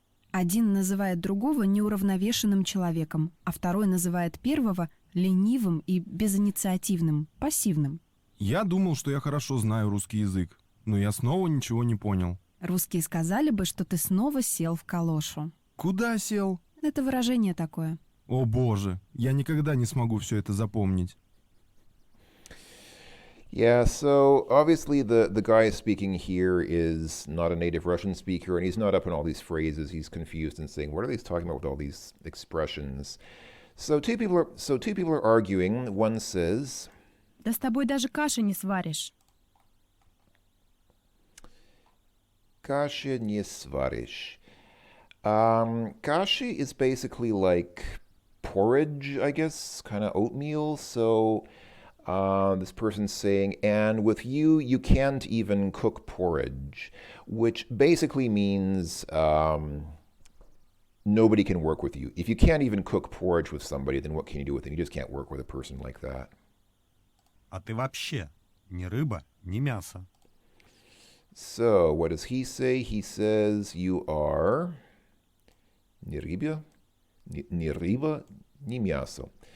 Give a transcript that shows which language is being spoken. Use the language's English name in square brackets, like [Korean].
[Russian] Один называет другого неуравновешенным человеком, а второй называет первого ленивым и безинициативным, пассивным. Я думал, что я хорошо знаю русский язык, но я снова ничего не понял. Русские сказали бы, что ты снова сел в калошу. Куда сел? Это выражение такое. О боже, я никогда не смогу все это запомнить. [English] Yeah, so obviously the guy speaking here is not a native Russian speaker, and he's not up on all these phrases. He's confused and saying, "What are they talking about with all these expressions?" So two people are arguing. One says, [Russian] Да с тобой даже каши не сваришь. "Kashi не сваришь." [English] Kashi is basically like porridge, I guess, kind of oatmeal. So this person's saying, and with you, you can't even cook porridge, which basically means nobody can work with you. If you can't even cook porridge with somebody, then what can you do with them? You just can't work with a person like that. [Russian] А ты вообще ни рыба, ни мясо. [English] So what does he say? He says you are [Russian] ни рыба, ни рыба, ни мясо.